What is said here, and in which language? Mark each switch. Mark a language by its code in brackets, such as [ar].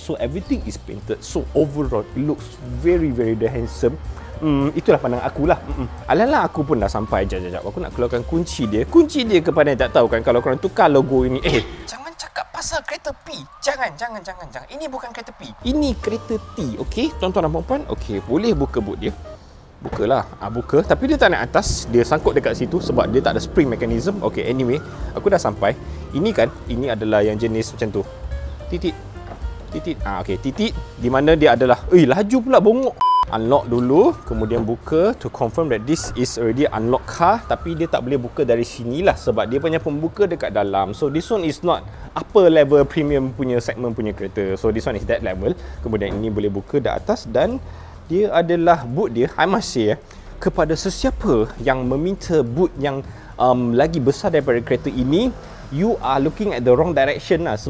[en] So everything is painted. So overall it looks very handsome. [ms] Itulah pandangan aku lah. Alah, aku pun dah sampai. Jap. Aku nak keluarkan kunci dia. Kunci dia kepada yang tak tahu kan, kalau korang tukar logo ini. Jangan cakap pasal kereta P. Jangan. Ini bukan kereta P. Ini kereta T. Okey, tuan-tuan dan puan-puan. Okey, boleh buka boot dia. Bukalah. Buka. Tapi dia tak naik atas. Dia sangkut dekat situ sebab dia tak ada spring mechanism. Okey, anyway, aku dah sampai. Ini kan, ini adalah yang jenis macam tu. Titik. Okey, titik di mana dia adalah laju pula bongok. Unlock dulu, kemudian buka [en] to confirm that this is already unlock car. [ms] Tapi dia tak boleh buka dari sinilah sebab dia punya pembuka dekat dalam. [en] So this one is not upper level premium [ms] punya segmen punya kereta. [en] So this one is that level. [ms] Kemudian ini boleh buka dari atas, dan dia adalah boot dia, [en] I must say [ms] kepada sesiapa yang meminta boot yang lagi besar daripada kereta ini, [en] you are looking at the wrong direction lah.